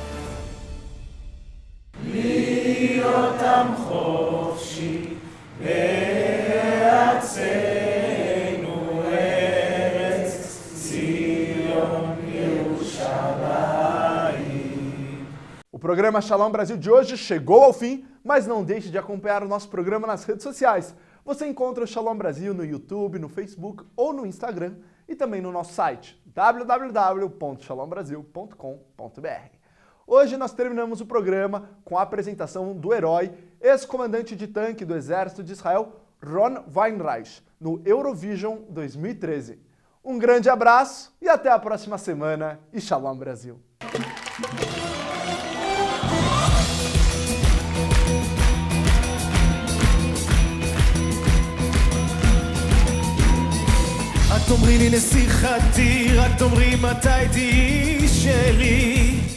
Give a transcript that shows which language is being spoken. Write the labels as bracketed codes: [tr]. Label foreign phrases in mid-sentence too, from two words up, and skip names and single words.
[he] להיות עם חופשי בארצנו, ארץ ציון ירושלים. [pt] O programa Shalom Brasil de hoje chegou ao fim, mas não deixe de acompanhar o nosso programa nas redes sociais. Você encontra o Shalom Brasil no YouTube, no Facebook ou no Instagram e também no nosso site www.shalombrasil.com.br. Hoje nós terminamos o programa com a apresentação do herói, ex-comandante de tanque do Exército de Israel, Ron Weinreich, no Eurovision 2013. Um grande abraço e até a próxima semana e Shalom Brasil! [he] רק תאמרי לי נסיכתי, רק תאמרי מתי תהיי שלי.